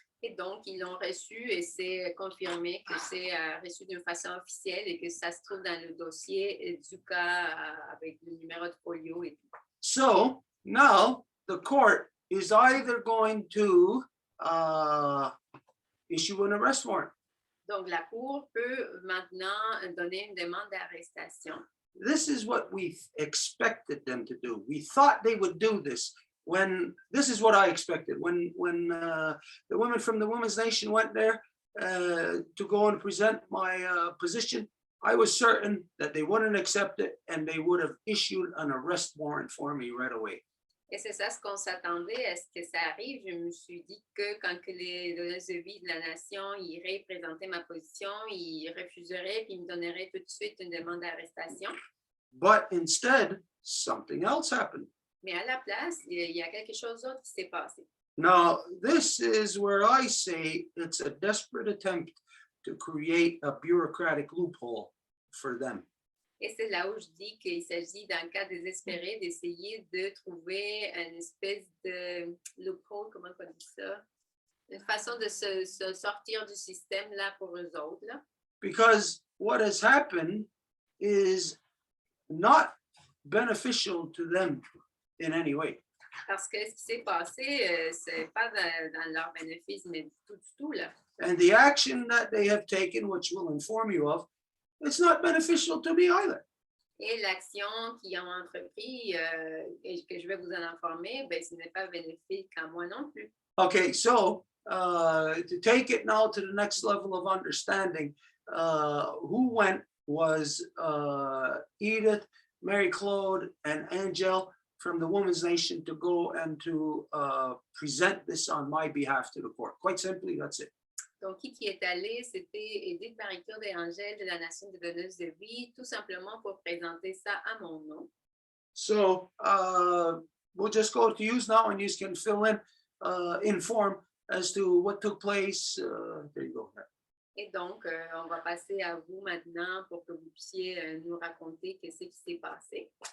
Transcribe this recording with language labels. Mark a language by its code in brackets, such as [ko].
[fr] Et donc, ils l'ont reçu et c'est confirmé que c'est reçu d'une façon officielle et que ça se trouve dans le dossier du cas avec le numéro de folio et tout. [en] So now the court is either going to issue an arrest warrant. [fr] Donc, la Cour peut maintenant donner une demande d'arrestation. [en] This is what we expected them to do. We thought they would do this. This is what I expected. When the women from the Women's Nation went there to go and present my position, I was certain that they wouldn't accept it and they would have issued an arrest warrant for me right away. [fr] Et c'est ça ce qu'on s'attendait à ce que ça arrive. Je me suis dit que quand que les donneuses de vie de la nation iraient présenter ma position, ils refuseraient puis ils me donneraient tout de suite une demande d'arrestation. [en] But instead, something else happened. [fr] Mais à la place, il y a quelque chose d'autre qui s'est passé. [en] Now, this is where I say it's a desperate attempt to create a bureaucratic loophole for them. [fr] Et c'est là où je dis qu'il s'agit, dans le cas désespéré, d'essayer de trouver une espèce de loophole, comment on dit ça? Une façon de se sortir du système là pour eux autres. Là. [en] Because what has happened is not beneficial to them in any way. [fr] Parce que ce qui s'est passé, c'est pas dans leur bénéfice, mais du tout, là. [en] And the action that they have taken, which we'll inform you of, it's not beneficial to me either. [fr] Et l'action qu'ils ont entrepris, et que je vais vous en informer, ben, ce n'est pas bénéfique à moi non plus. [en] Okay, so to take it now to the next level of understanding, who went was Edith, Mary Claude, and Angel from the Women's Nation to go and to present this on my behalf to the court. Quite simply, that's it. [fr] Donc, qui est allé, c'était Edith, Marie-Claude et Angèle de la Nation des donneuses de vie, tout simplement pour présenter ça à mon nom. [en] So we'll just go to you now and you can fill in, inform as to what took place. There you go. [fr] Et donc, on va passer à vous maintenant pour que vous puissiez nous raconter ce qui s'est passé.